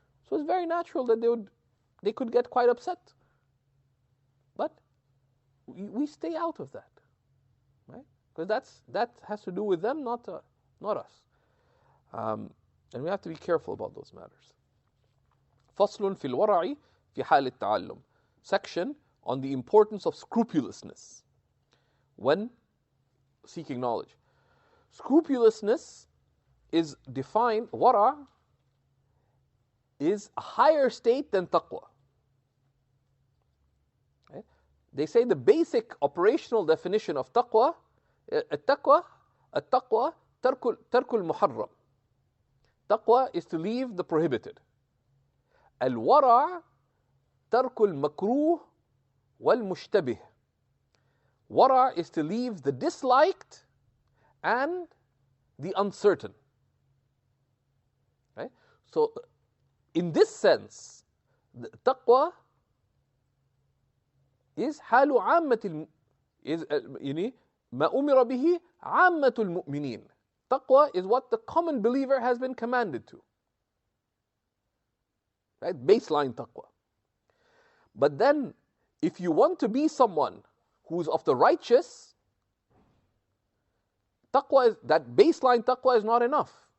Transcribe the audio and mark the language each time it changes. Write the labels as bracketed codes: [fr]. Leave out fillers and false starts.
[en] So it's very natural that they could get quite upset. But we stay out of that, right? Because that has to do with them, not us. And we have to be careful about those matters. [ar] فصل في الورع في حال التعلم. [en] Section on the importance of scrupulousness when seeking knowledge. Scrupulousness is defined, wara is a higher state than taqwa. Okay? They say the basic operational definition of taqwa, [ar] التقوى ترك المحرم. [en] Taqwa is to leave the prohibited. [ar] الورع ترك المكروه والمشتبه. [en] Wara is to leave the disliked and the uncertain. Right? So, in this sense, the taqwa is [ar] حال عامة يعني ما أمر به عامة المؤمنين. [en] Taqwa is what the common believer has been commanded to. Right? Baseline taqwa. But then, if you want to be someone who's of the righteous, taqwa is, that baseline taqwa is not enough.